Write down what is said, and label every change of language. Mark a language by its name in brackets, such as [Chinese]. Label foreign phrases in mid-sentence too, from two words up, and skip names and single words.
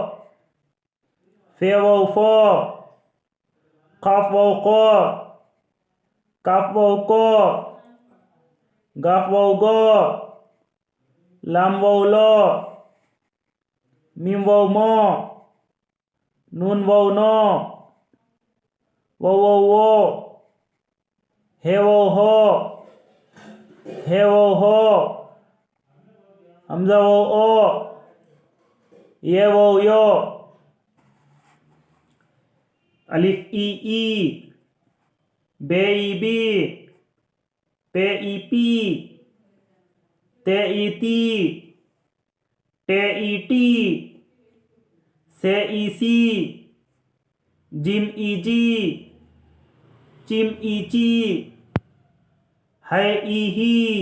[Baluchi] فے واو فو، قاف واو قو، کاف واو کو، گاف واو گو، لام واو لو، میم واو مو، نون واو نو، واو واو وو، ہے واو ہو، ہے واو ہو، حمزہ واو او، یہ واو یو، الف ای ای، بے ای بی، پے ای پی، تے ای تی، ٹے ای ٹی، سے ای سی، جیم ای جی، چیم ای چی، ہے ای ہی،